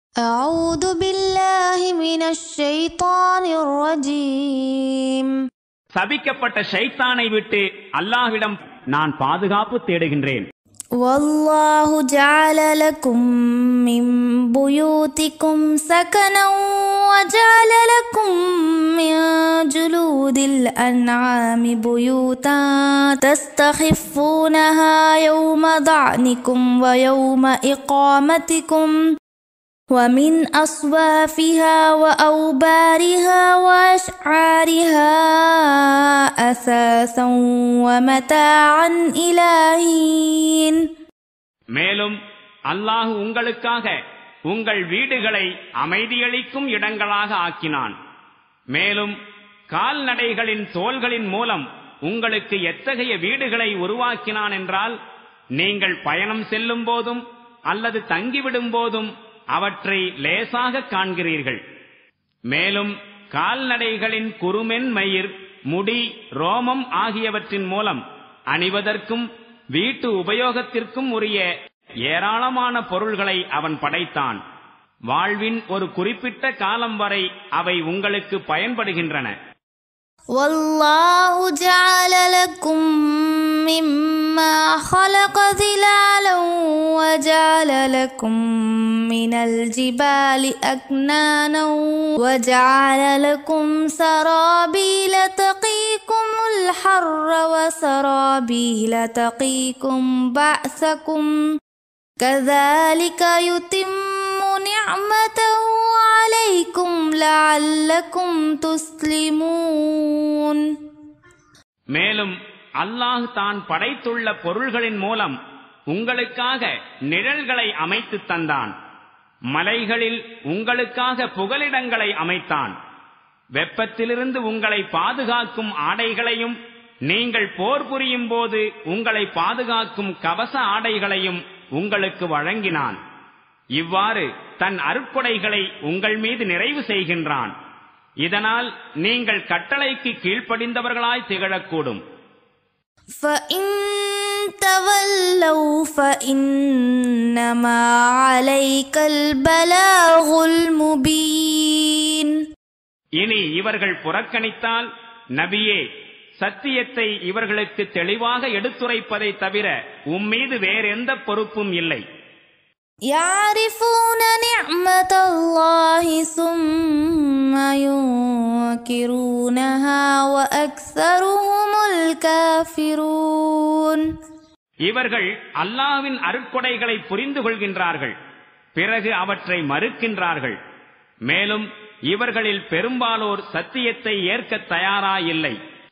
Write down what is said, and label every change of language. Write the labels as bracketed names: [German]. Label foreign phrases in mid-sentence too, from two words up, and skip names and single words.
[Arabic] أعوذ بالله من الشيطان الرجيم. [Tamil] சபிக்கப்பட்ட ஷைத்தானை விட்டு அல்லாஹ்விடம் நான் பாதுகாப்பு தேடுகின்றேன். [Arabic] والله جعل لكم من بيوتكم سكنا وجعل لكم من جلود الأنعام بيوتا تستخفونها يوم ضعنكم ويوم إقامتكم ومن أصوافها وأوبارها وأشعارها أثاثا ومتاعا إلى حين. [Tamil] மேலும் அல்லாஹ் உங்களுக்காக உங்கள் வீடுகளை அமைதியளிக்கும் இடங்களாக ஆக்கினான். மேலும் கால்நடைகளின் தோள்களின் மூலம் உங்களுக்கு எத்தகைய வீடுகளை உருவாக்கினான் என்றால், நீங்கள் பயணம் செல்லும் போதும் அல்லது தங்கிவிடும் போதும் அவற்றை லேசாக காண்கிறீர்கள். மேலும் கால்நடைகளின் குருமென் மயிர், முடி, ரோமம் ஆகியவற்றின் மூலம் அணிவதற்கும் வீட்டு உபயோகத்திற்கும் உரிய ஏராளமான பொருள்களை அவன் படைத்தான். வாழ்வின் ஒரு குறிப்பிட்ட காலம் வரை அவை உங்களுக்கு பயன்படுகின்றன. [Arabic] والله جعل لكم مما خلق ظلالا وجعل لكم من الجبال أكنانا وجعل لكم سرابيل تقيكم الحر وسرابيل تقيكم بأسكم كذلك يتم نعمته عليكم لعلكم تسلمون. [Tamil] மேலும் அல்லாஹ் தான் படைத்துள்ள பொருள்களின் மூலம் உங்களுக்காக நிழல்களை அமைத்து தந்தான். மலைகளில் உங்களுக்காக புகலிடங்களை அமைத்தான். வெப்பத்திலிருந்து உங்களை பாதுகாக்கும் ஆடைகளையும், நீங்கள் போர் புரியும் போது உங்களை பாதுகாக்கும் கவச ஆடைகளையும் உங்களுக்கு வழங்கினான். இவ்வாறு தன் அருட்கொடைகளை உங்கள் மீது நிறைவு செய்கின்றான். இதனால் நீங்கள் கட்டளைக்கு கீழ்ப்படிந்தவர்களாய் திகழக்கூடும். [Arabic] فَإِن تَوَلَّوْا فَإِنَّمَا عَلَيْكَ الْبَلَاغُ الْمُبِينُ. [Tamil] இனி இவர்கள் புறக்கணித்தால், நபியே, சத்தியத்தை இவர்களுக்கு தெளிவாக எடுத்துரைப்பதை தவிர உம்மீது வேறெந்த பொறுப்பும் இல்லை. [Arabic] يَعْرِفُونَ نِعْمَةَ اللَّهِ ثُمَّ يُنْكِرُونَهَا وَأَكْثَرُهُمُ الْكَافِرُونَ. [Tamil] இவர்கள் அல்லாஹ்வின் அருட்கொடைகளை புரிந்து கொள்கின்றார்கள், பிறகு அவற்றை மறுக்கின்றார்கள். மேலும் இவர்களில் பெரும்பாலோர் சத்தியத்தை ஏற்க தயாராயில்லை.